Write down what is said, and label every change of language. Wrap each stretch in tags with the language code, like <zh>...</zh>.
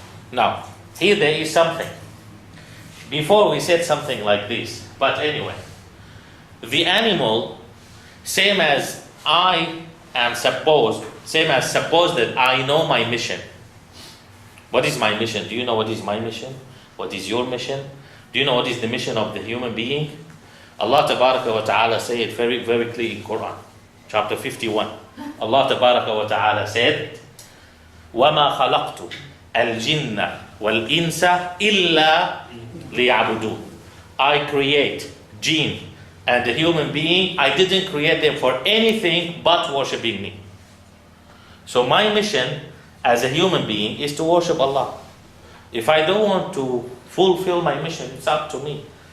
<en>Now, here there is something. Before we said something like this, but anyway, the animal, same as suppose that I know my mission. What is my mission? Do you know what is my mission? What is your mission? Do you know what is the mission of the human being? Allah Tabaraka wa Ta'ala said it very, very clear in Quran, chapter 51. Allah Tabaraka wa Ta'ala said,</en> <ar>وَمَا خَلَقْتُ الْجِنَّ وَالْإِنسَ إِلَّا لِيَعْبُدُونَ.</ar> <en>I create jinn and the human being, I didn't create them for anything but worshipping me. So my mission as a human being is to worship Allah. If I don't want to fulfill my mission, it's up to me.</en>